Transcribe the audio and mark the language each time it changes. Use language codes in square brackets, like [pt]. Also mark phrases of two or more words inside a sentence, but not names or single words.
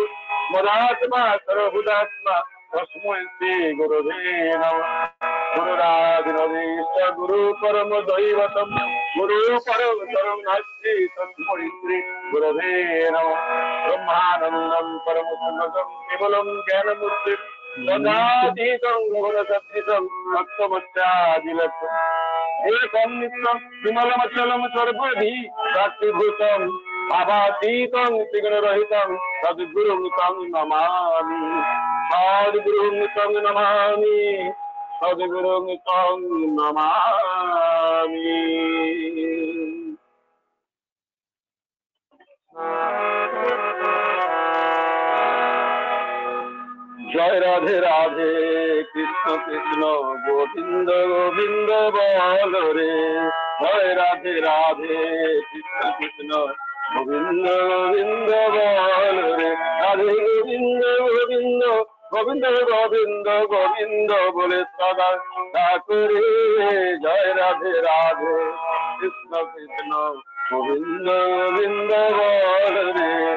[sa] মদাত্মা সর্বভূতাত্মা তস্মৈ শ্রী গুরুবে নমঃ গুরুরাদিনদীশ গুরু পরম দৈবতম গুরু পরম নাস্তি তস্মৈ শ্রী গুরুবে নমঃ ব্রহ্মানন্দম পরম সুন্দরম কেবলম জ্ঞানমূর্তি সদাতীতং গুণসদ্ধিতং ভক্তমত্যাদিলক্ষ্যম एकं नित्यं विमलमचलं सर्वधि साक्षीभूतं भावातीतं त्रिगुणरहितं सद्गुरुं तं नमामि सद्गुरुं तं नमामि सद्गुरुं तं [bn] नमामि জয় রাধে রাধে কৃষ্ণ কৃষ্ণ গোবিন্দ গোবিন্দ বল রে জয় রাধে রাধে কৃষ্ণ কৃষ্ণ গোবিন্দ গোবিন্দ বল রে রাধে গোবিন্দ গোবিন্দ গোবিন্দ গোবিন্দ গোবিন্দ বলে সদা ডাকরে জয় রাধে রাধে কৃষ্ণ কৃষ্ণ গোবিন্দ গোবিন্দ বল রে